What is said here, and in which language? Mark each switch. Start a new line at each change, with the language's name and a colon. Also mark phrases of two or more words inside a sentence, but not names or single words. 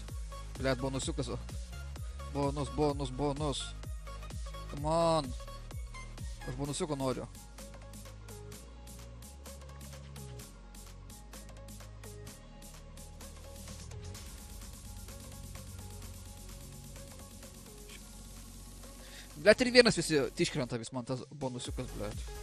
Lithuanian: Blet, bonusiukas. Bonus. Come on. Aš bonusiuko noriu. Blet, ir vienas visi iškrenta vis man tas bonusiukas, blet.